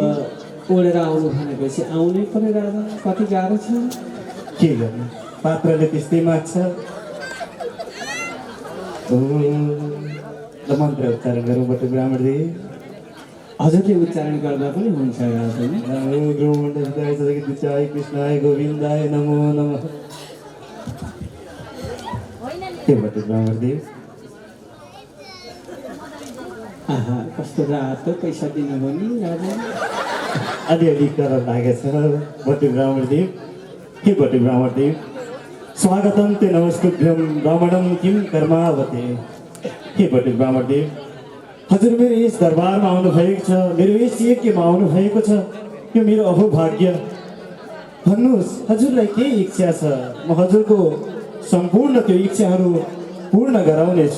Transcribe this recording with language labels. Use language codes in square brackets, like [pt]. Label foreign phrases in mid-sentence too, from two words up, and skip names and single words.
[ne] अब ओढेर आउनु भनेपछि आउनै पर्यो राजन। कति गाह्रो छ। के गर्नु, पात्रले त्यस्तै माग्छ। ल मन्त्र उच्चारण गरौँ बटुक ब्राह्मणदेव। हजुरले उच्चारण गर्दा पनि हुन्छ राजन। [sa] कृष्णाय कृष्णाय गोविन्दाय नमो नमः। [ne] के बटुक ब्राह्मणदेव, आहा, कस्तो रातो पैसा दिनुभयो नि राजन। अलिअलि कर लागेछ बटुक ब्राह्मणदेव। के बटुक ब्राह्मणदेव, [sa] स्वागतम ते नमस्कुभ्यम ब्राह्मणम किम कर्मावते। [ne] के बटुक ब्राह्मणदेव, हजुर मेरो यस दरबारमा आउनु भएको छ, मेरो यस यज्ञमा आउनु भएको छ, यो मेरो अहोभाग्य। भन्नुहोस्, हजुरलाई के इच्छा छ? म हजुरको सम्पूर्ण त्यो इच्छाहरू पूर्ण गराउनेछु।